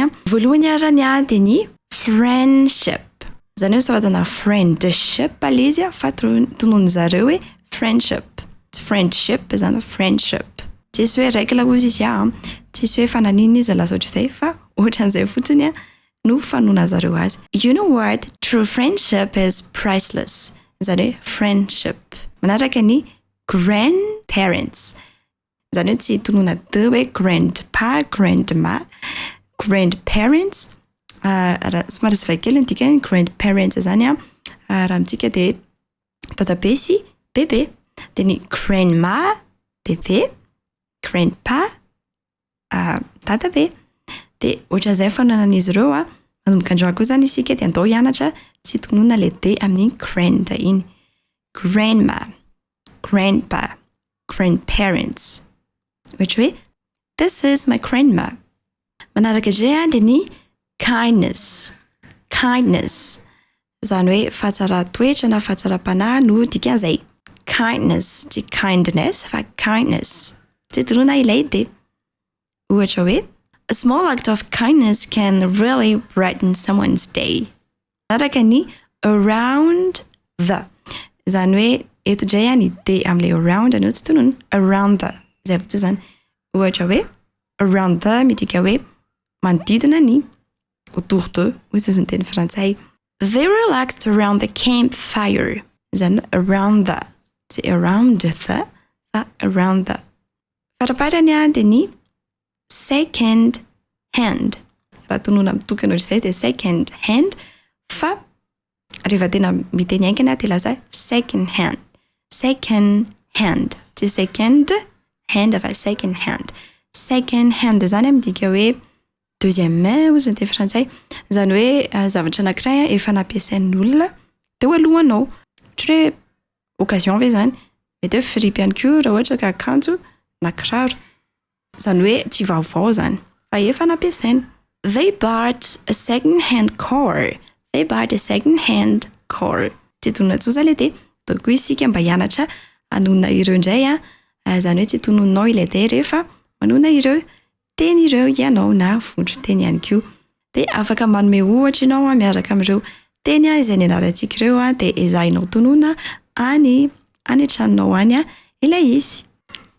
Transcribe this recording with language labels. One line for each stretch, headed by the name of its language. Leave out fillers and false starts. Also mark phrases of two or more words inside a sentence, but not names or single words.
Malagasy: Voalohany arany dia ny friendship. Izany hoe soratana friendship ilay izy fa tonony zareo hoe friendship. Tsy friendship izany friendship. Tsisy hoe règle hozy izy tsisy hoe fananina izy lasa ohatr'izay fa ohatran'izay fotsiny no fanona zareo azy.
English: You know what? True friendship is priceless.
Malagasy: Izany hoe friendship. Manaraka ny grandparents. Izany hoe tsy tonona D hoe
English: grandpa, grandma, grandparents.
Malagasy: Somary sy vaikely ny dikany grandparents izany raha amintsika dia dadabe sy bebe. Dia ny grandma, bebe, grandpa, dadabe. Dia ohatran'izay fanonan'izy ireo manomboka androany koa izany isika dia andao hianatra tsy tonona ilay D amin'ny grand iny.
English: Grandma, grandpa, grandparents.
Malagasy: Ohatra hoe
English: this is my grandma.
Malagasy: Manaraka izay dia ny kindness. Kindness. Izany hoe fahatsara-toetra na fahatsara-panahy no dikan'izay. Kindness, tsy kindness fa kindness. Tsy tonona ilay D. Ohatra hoe
English: a small act of kindness can really brighten someone's day.
Malagasy: Manaraka ny
English: around the.
Malagasy: Izany hoe eto indray ny D amin'ilay around no tsy tonona.
English: Around the.
Malagasy: Izay fotsiny izany. Ohatra hoe
English: around the
Malagasy: midika hoe manodidina ny
French: autour de.
Malagasy: Hoy izany teny frantsay.
English: They relaxed around the campfire.
Malagasy: Izany
English: around the.
Malagasy: Tsy
English: around the
Malagasy: fa
English: around the.
Malagasy: Faraparany dia ny
English: second hand.
Malagasy: Raha tonona mitokana ohatr'izay dia
English: second hand
Malagasy: fa rehefa tena miteny aingana dia lasa
English: second hand. Second hand.
Malagasy: Tsy
English: second hand
Malagasy: fa
English: second hand. Second hand
Malagasy: izany midika hoe
French: deuxième main
Malagasy: hozy ny teny frantsay. Izany hoe zavatra anankiray efa nampiasain'olona teo alohanao. Ohatra hoe occasion ve izany. Mety hoe firipy ihany koa raha ohatra ka akanjo na kiraro. Izany hoe tsy vaovao izany fa efa nampiasaina.
English: They bought a second hand car. They bought a second hand car.
Malagasy: Tsy tonona tsoa ilay D. Dia koa isika mba hianatra hanona ireo indray izany hoe tsy tononao ilay D rehefa manona ireo teny ireo ianao na vondron-teny ihany koa. Dia afaka manome ohatra ianao miaraka amin'ireo teny izay nianarantsika ireo dia ezahinao tonona any an-tranonao any ilay izy.